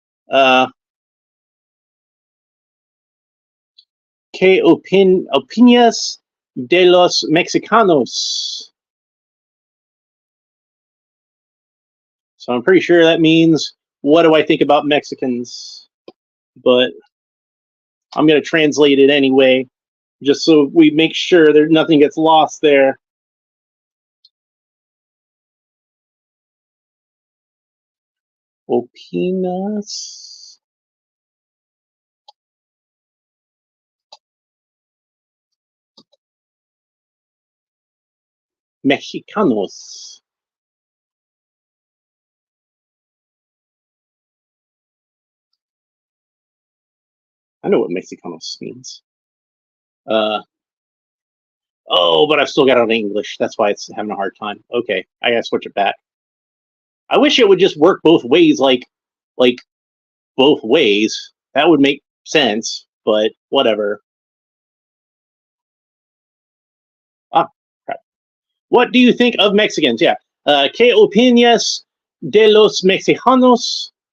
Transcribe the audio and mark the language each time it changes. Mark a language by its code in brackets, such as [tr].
[es] Uh, ¿Qué opinas de los mexicanos? [en] So I'm pretty sure that means, what do I think about Mexicans? But I'm going to translate it anyway, just so we make sure that nothing gets lost there. [es] Opinas Mexicanos. [en] I know what Mexicanos means. Oh, but I've still got it in English. That's why it's having a hard time. Okay, I gotta switch it back. I wish it would just work both ways, like both ways. That would make sense, but whatever. Ah, crap. What do you think of Mexicans? Yeah. [es] ¿Qué opinas de los mexicanos?